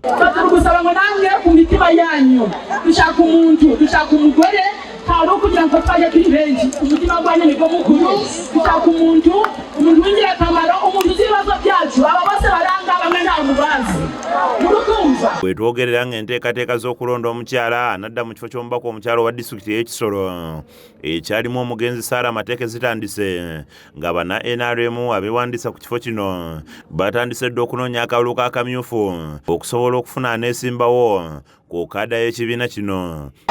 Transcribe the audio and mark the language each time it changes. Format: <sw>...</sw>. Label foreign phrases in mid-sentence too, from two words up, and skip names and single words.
<rw>Gusaba ngo nange ku mitima yanyu dushaka umuntu dushaka umugore hari ukugira ngo twaje kuri benshi umutima gwanyu nibwo mukuru dushaka umuntu w'ingirakamaro umuntu uzi ibibazo byacu aba bose baranga bamwe nta mubazi murukumva</rw> <lg>bwetwogerera ng'enteekateeka z'okulonda omukyala anadda mu kifo ky'omubaka omukyala wa disitulikiti y'e Kisoro ekyalimu omugenzi Sarah Mateke zitandise nga bana NRM abeewandisa ku kifo kino batandise dda okunoonya akalulu k'akamyufu okusobola okufuna aneesimbawo ku kaada y'ekibiina kino.</lg>